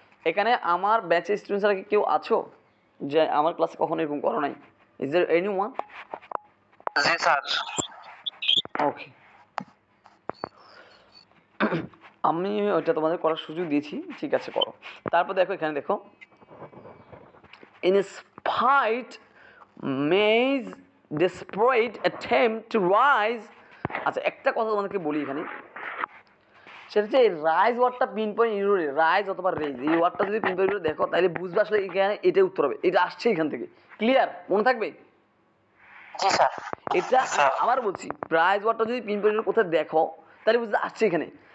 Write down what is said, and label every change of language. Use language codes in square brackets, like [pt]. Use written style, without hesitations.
[bn] এখানে আমার ব্যাচের স্টুডেন্টসরা কি কেউ আছো যে আমার ক্লাসে কখনো এরকম করো নাই? [en] Is there anyone? [bn] G sir. [en] Okay. [bn] আমি ওইটা তোমাদের করার সুযোগ দিয়েছি, ঠিক আছে করো। তারপর দেখো এখানে দেখো [en] in spite May's desperate attempt to rise. [bn] আচ্ছা একটা কথা তোমাদেরকে বলি এখানে, সেটা হচ্ছে এই রাইজ ওয়ার্ডটা পিন পয়েন্ট ইউরোরে, রাইজ অথবা রেজ, এই ওয়ার্ডটা যদি পিন পয়েন্ট ইউরো দেখো তাহলে বুঝবে আসলে এখানে এটাই উত্তর হবে, এটা আসছে এখান থেকে। ক্লিয়ার? মনে থাকবে জি স্যার। এটা। আবার বলছি, রাইজ ওয়ার্ডটা যদি পিন পয়েন্ট ইউরো কোথায় দেখো তাহলে বুঝতে আসছে এখানে।